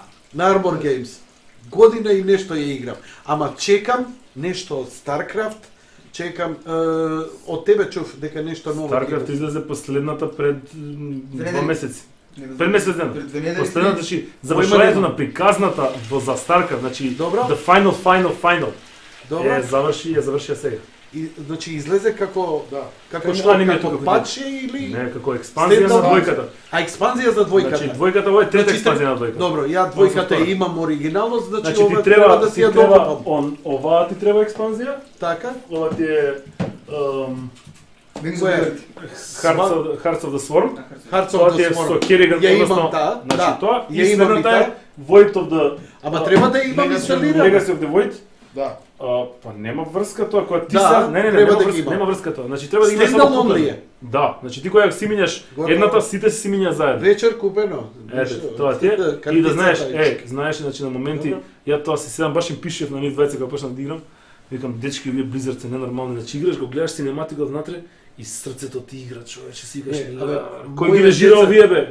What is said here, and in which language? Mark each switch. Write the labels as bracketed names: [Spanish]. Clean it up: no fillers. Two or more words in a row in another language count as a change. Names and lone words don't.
[Macedonian] На Arbor Games. Година и нешто ја играм. Ама чекам нешто од StarCraft, чекам од тебе чув дека нешто ново. StarCraft излезе последната пред 2 месеци. Пред месец дена. Последната завршувањето на приказната за StarCraft, значи Добро. [English] the final. [Macedonian] Добро. Ја завршија сега. И значи излезе како како Што аниме како тука патче или Не, како експанзија за двојката. А експанзија за двојката. Значи двојката ова е трета Значи, експанзија на двојката. Добро, ја двојката имам оригинално, значи ова ти треба да си ја добавам. Оваа ти треба експанзија, Така? ова ти е Hearts of the Swarm. Hearts Тоа of ти the е со Swarm. Kerrigan, Ја имам односно, таа, значи да. тоа Ја и имам и следната е таа. Void of the Ама треба да имам инсталирано. Legacy of the Void. Да. Па нема врска тоа кога ти Да, сега не, треба да нема ги има. нема врска тоа. Значи треба да имаш Standalone само ли купено. е? Да, значи ти кога си минеш Готово. едната сите си минја заедно. Вечер купено. Ете, тоа ти е. И да Картица знаеш, тај. знаеш, значи на моменти, Добро. ја тоа си седам баш им пишев на нив двајца кога почнав да играм. Викам, дечки, вие Blizzard се ненормални, значи играш, го гледаш синематика однатре и срцето ти игра, човече, си викаш, кој ги режира овие бе?